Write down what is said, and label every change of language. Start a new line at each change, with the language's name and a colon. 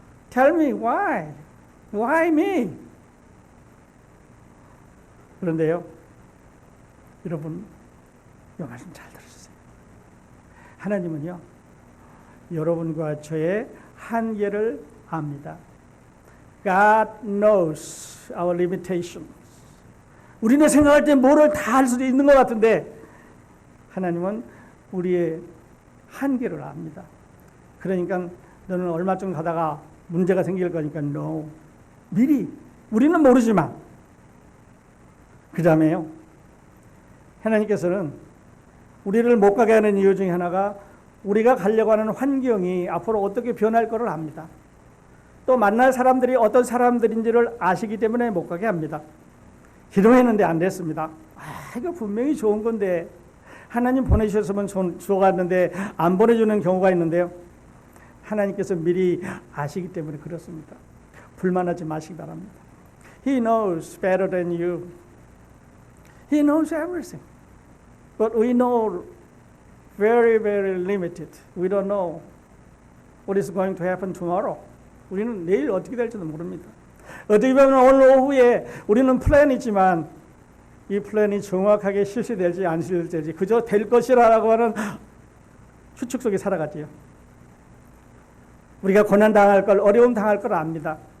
English: Tell me why? Why me?
Korean: 그런데요, 여러분 이 말씀 잘 들으세요. 하나님은요, 여러분과 저의 한계를 압니다.
English: God knows our limitations.
Korean: 우리는 생각할 때 뭐를 다 할 수도 있는 것 같은데 하나님은 우리의 한계를 압니다. 그러니까 너는 얼마쯤 가다가 문제가 생길 거니까 no. 미리 우리는 모르지만 그 다음에요, 하나님께서는 우리를 못 가게 하는 이유 중에 하나가 우리가 가려고 하는 환경이 앞으로 어떻게 변할 거를 압니다. 또 만날 사람들이 어떤 사람들인지를 아시기 때문에 못 가게 합니다. 기도했는데 안 됐습니다. 이거 분명히 좋은 건데 하나님 보내주셨으면 좋았는데 안 보내주는 경우가 있는데요. 하나님께서 미리 아시기 때문에 그렇습니다. 불만하지 마시기 바랍니다.
English: He knows better than you. He knows everything. But we know very, very limited. We don't know what is going to happen tomorrow.
Korean: 우리는 내일 어떻게 될지도 모릅니다. 어떻게 보면 오늘 오후에 우리는 플랜이지만 이 플랜이 정확하게 실시될지 안 실시될지 그저 될 것이라고 하는 추측 속에 살아가지요. 우리가 고난 당할 걸, 어려움 당할 걸 압니다.